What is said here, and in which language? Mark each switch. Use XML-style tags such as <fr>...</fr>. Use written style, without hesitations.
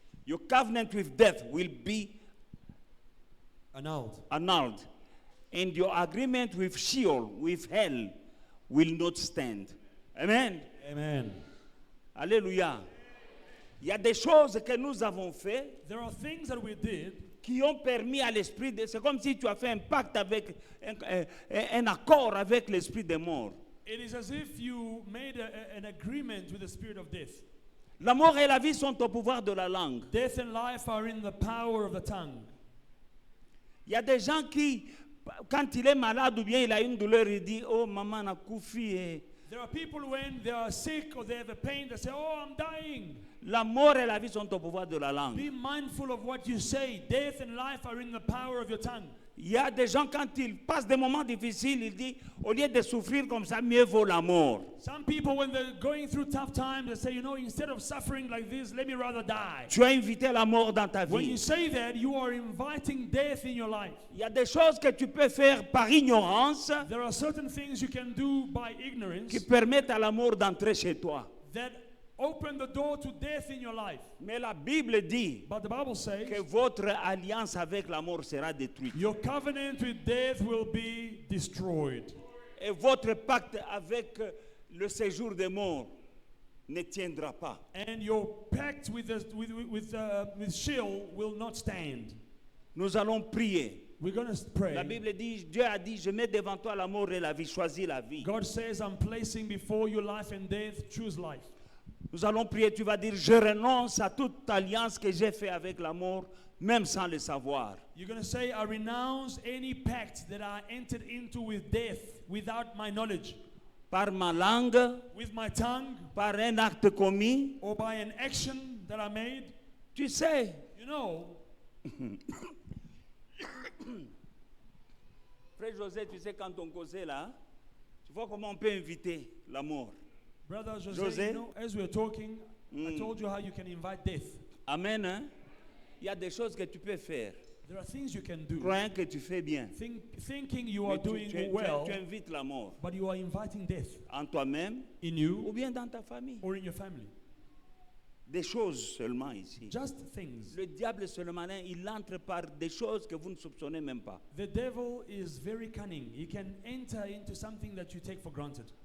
<en>Your covenant with death will be annulled. And your agreement with Sheol, with hell, will not stand. Amen. Amen. Alléluia.</en> <fr>Il y a des choses que nous avons fait</fr> <en>There are things that we did</en> <fr>qui ont permis à l'esprit de... C'est comme si tu as fait un pacte avec, un accord avec l'esprit des morts.</fr> <en>It is as if you made an agreement with the spirit of death.</en> <fr>La mort et la vie sont au pouvoir de la langue.</fr> <en>Death and life are in the power of the tongue.</en> <fr>Il y a des gens qui, quand il est malade ou bien il a une douleur, il dit, oh maman</fr> <ln>a koufi.</ln> <en>There are people when they are sick or they have a pain, they say, oh, I'm dying.</en> <fr>La mort et la vie sont au pouvoir de la langue.</fr> <en>Be mindful of what you say. Death and life are in the power of your tongue.</en> <fr>Il y a des gens, quand ils passent des moments difficiles, ils disent, au lieu de souffrir comme ça, mieux vaut la mort.</fr> <en>Some people, when they're going through tough times, they say, you know, instead of suffering like this, let me rather die.</en> <fr>Tu as invité la mort dans ta</fr> <en>When you</en> <fr>vie.</fr> <en>say that, you are inviting death in your life.</en> <fr>Il y a des choses que tu peux faire par ignorance</fr> <en>There are certain things you can do by ignorance</en> <fr>qui permettent à la mort d'entrer chez toi.</fr> <en>that open the door to death in your life.</en> <fr>Mais la Bible dit</fr> <en>But the Bible says</en> <fr>que votre alliance avec la mort sera détruite.</fr> <en>your covenant with death will be destroyed.</en> <fr>Et votre pacte avec le séjour des morts ne tiendra pas.</fr> <en>And your pact with Sheol will not stand.</en> <fr>Nous allons prier.</fr> <en>We're going to pray.</en> <fr>La Bible dit, Dieu a dit, je mets devant toi la mort et la vie, choisis la vie.</fr> <en>God says, I'm placing before you life and death, choose life.</en> <fr>Nous allons prier, tu vas dire, je renonce à toute alliance que j'ai faite avec la mort, même sans le savoir.</fr> <en>You're going to say, I renounce any pact that I entered into with death without my knowledge.</en> <fr>Par ma langue,</fr> <en>With my tongue,</en> <fr>par un acte commis,</fr> <en>or by an action that I made.</en> <fr>tu sais,</fr> <en>You know,</en> <fr>Frère José, tu sais, quand on causait là, tu vois comment on peut inviter la mort.</fr> <en>Brother Jose, Jose? you know, as we were talking, I told you how you can invite death.</en> <fr>Amen. Hein? Il y a des choses que tu peux faire,</fr> <en>There are things you can do.</en> <fr>croyant que tu fais bien.</fr> <en>Thinking you are</en> <fr>Mais</fr> <en>doing well,</en> <fr>tu invites la mort</fr> <en>but you are inviting death</en> <fr>en toi-même</fr> <en>in</en> <fr>ou</fr> <en>you</en> <fr>bien dans ta famille.</fr> <en>or in your family.</en> <fr>Des choses seulement ici.</fr> <en>Just things.</en> <fr>Le diable seulement, il entre par des choses que vous ne soupçonnez même pas.</fr> <en>The devil is very cunning. He can enter into something that you take for granted.</en>